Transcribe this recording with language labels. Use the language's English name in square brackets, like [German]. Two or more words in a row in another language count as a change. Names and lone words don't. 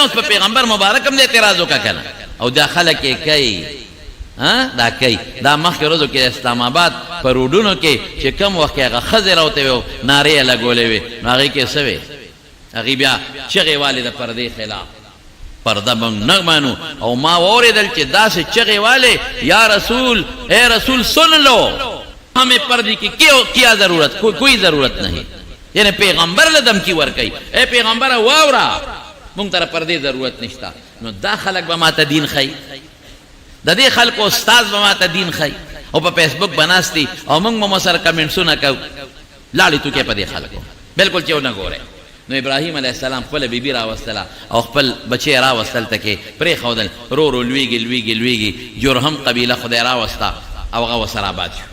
[Pashto] اوس په پیغمبر مبارک هم د اعتراض وکړه کنه، او دا خلک یې کوي، دا کوي. دا مخکې ورځو کې اسلام آباد په روډونو کې چې کم وخت کې هغه ښځې راوتې وې او نارې یې لګولې وې، نو هغې کې څه وې؟ هغې بیا چغې والې د پردې خلاف، پرده موږ نه مانو. او ما واورېدل چې داسې چغې والې، [Urdu] یا رسول، اے رسول سن لو، ہمیں پردے کی کیا ضرورت، کوئی ضرورت نہیں. [Pashto] یعنی پیغمبر له دمکی ورکوي، اے پیغمبر واورا مونږ ته پردې ضرورت نشته. نو دا خلک به ماته دین ښیي، د دې خلکو استاد به ماته دین ښیي، او په فیسبوک به ناست دي او موږ به سره کمنټسونه کوو. لاړې توکې په دې خلکو بالکل چې ونه ګورئ. نو ابراهیم [Arabic] علیه السلام [Pashto] خپل بیبي راوستله او خپل بچی راوستل تکې پرېښودل رو رو لویږي جرهم قبیله خدای راوسته او هغه ورسره آباد شو.